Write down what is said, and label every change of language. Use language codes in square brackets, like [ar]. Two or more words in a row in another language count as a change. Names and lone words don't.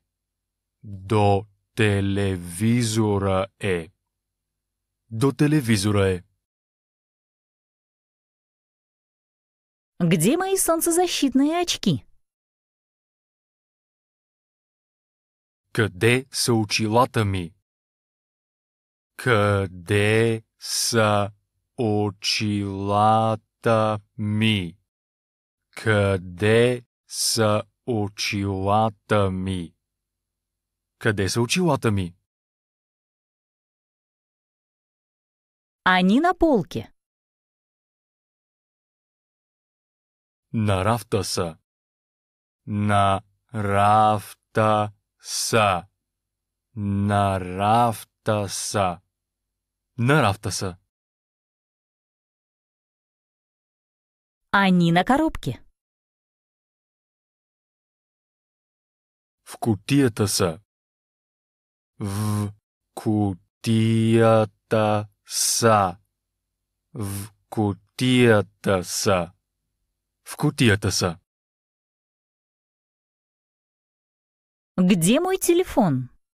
[bg] До телевизора е. До телевизора е. [ru] Где мои солнцезащитные очки? [bg] Къде са очилата ми? Къде са очилата ми? Къде са очилата ми? Къде са очилата ми? [ru] Они на полке. [bg] На рафта са. На рафта са. На рафта са. На рафта са. [ru] Они на коробке. [bg] В кутията са. В кутията са. В кутията са. В кутията са. [ru] Где мой телефон?